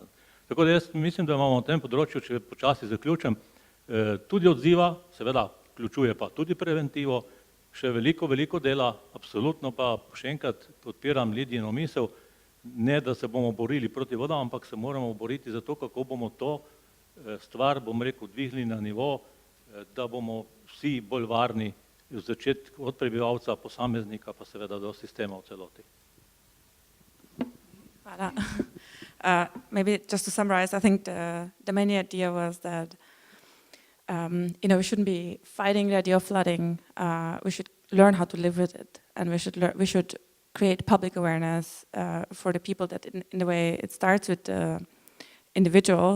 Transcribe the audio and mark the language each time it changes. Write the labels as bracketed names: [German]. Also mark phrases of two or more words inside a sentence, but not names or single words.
[Slovenian] Tako da jaz mislim, da imamo na tem področju, če počasi zaključim, tudi odziva, seveda vključuje pa tudi preventivo, še veliko dela, absolutno pa še enkrat podpiram Lidijino misel, ne da se bomo borili proti vodam, ampak se moramo boriti za to, kako bomo to stvar, bom rekel, dvignili na nivo, da bomo vsi bolj varni v začetku od prebivalca, posameznika, pa seveda do sistema v celoti. Hvala. [English] Maybe just to summarize, I think the main idea was that we shouldn't be fighting the idea of flooding. We should learn how to live with it, and we should create public awareness for the people. That in the way it starts with the individual.